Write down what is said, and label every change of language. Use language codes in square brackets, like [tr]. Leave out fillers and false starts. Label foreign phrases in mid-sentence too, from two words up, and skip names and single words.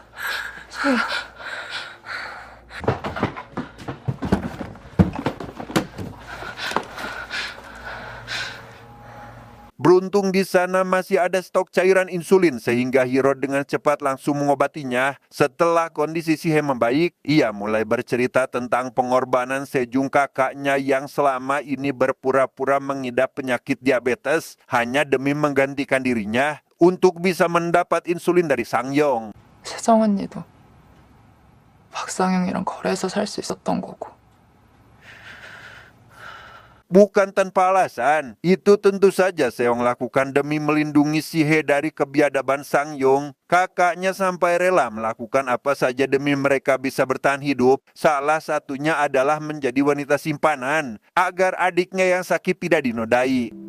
[id] Beruntung di sana masih ada stok cairan insulin sehingga Hero dengan cepat langsung mengobatinya. Setelah kondisi Sihe membaik, ia mulai bercerita tentang pengorbanan Sejong kakaknya yang selama ini berpura-pura mengidap penyakit diabetes hanya demi menggantikan dirinya untuk bisa mendapat insulin dari Sang Yong. [ko] 세정 언니도 박상영이랑 거래해서 살 수 있었던 거고. [id] Bukan tanpa alasan, itu tentu saja Seong lakukan demi melindungi si He dari kebiadaban Sang Yong. Kakaknya sampai rela melakukan apa saja demi mereka bisa bertahan hidup. Salah satunya adalah menjadi wanita simpanan, agar adiknya yang sakit tidak dinodai.